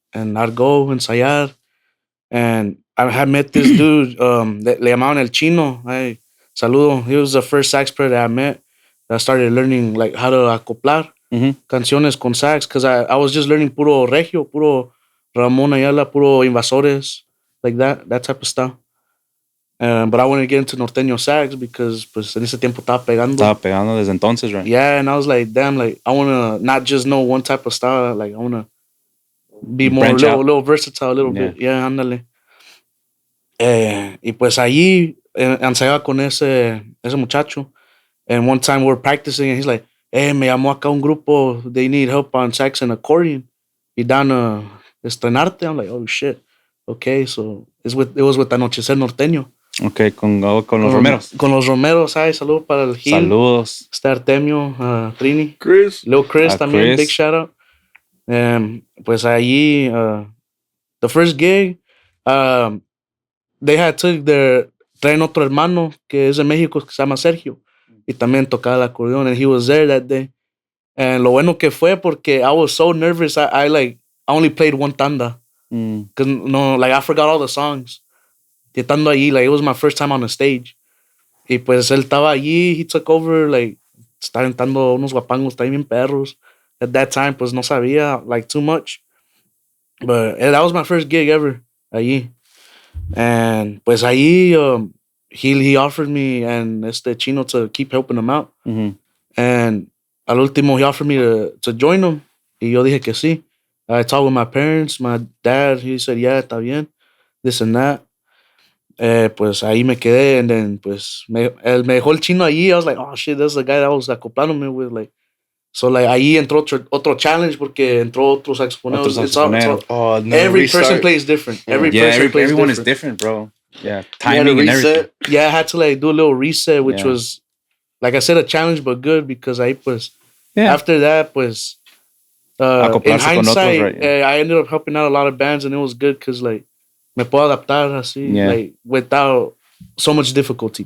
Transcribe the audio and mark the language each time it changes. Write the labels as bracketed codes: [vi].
[en] And I'd go ensayar. And I had met this dude, [es] le llamaban [en] El Chino. Ay, saludo. He was the first sax player that I met. I started learning like how to [es] acoplar canciones con sax, [en] because I was just learning puro regio, puro Ramón Ayala, puro Invasores, like that type of stuff. But I wanted to get into norteño sax because [es] pues en ese tiempo estaba pegando. Estaba pegando desde entonces, right? [en] Yeah, and I was like, damn, like I want to not just know one type of style, like I want to be more a little versatile, a little bit. [es] Yeah, ándale. Y pues allí ensayaba con ese muchacho. [en] And one time we were practicing and he's like, hey, [es] me llamó acá un grupo, [en] they need help on sax and accordion. Y down estrenarte. I'm like, oh shit. Okay, so it was with Anochecer Norteño. [es] Okay, con los Romeros. Con los Romeros, ay, saludos para el Gil. Saludos. Este Artemio, Trini. Chris. Lil Chris también, Chris. [en] big shout out. [es] Pues allí, [en] the first gig, they had [es] traen otro hermano que es de México que se llama Sergio. Y también tocaba el acordeón, [en] and he was there that day. And [es] lo bueno que fue porque [en] I was so nervous, I only played one tanda. Cause I forgot all the songs. [es] Y estando allí, [en] like, it was my first time on the stage. [es] Y pues él estaba allí, [en] he took over, [es] like, está aventando unos guapangos también bien perros. [en] At that time, [es] pues no sabía, [en] like, too much. But that was my first gig ever, allí. And pues allí, he offered me and este Chino to keep helping him out. And al último, he offered me to join him. [es] Y yo dije que sí. [en] I talked with my parents, my dad, he said, yeah, [es] está bien, [en] this and that. [es] Pues ahí me quedé, [en] and then [es] pues él me dejó el Chino allí. [en] I was like, oh shit, that's the guy that I was acoplándome with, like. So like [es] ahí entró otro challenge porque entró otro saxofonero. [en] Every person plays different. Everyone different. Is different, bro. Yeah, timing and everything. Yeah, I had to like do a little reset, which was, like I said, a challenge, but good because ahí pues after that pues in hindsight, [es] con otros, right? [en] I ended up helping out a lot of bands, and it was good because like [es] me puedo adaptar así, [en] like without so much difficulty.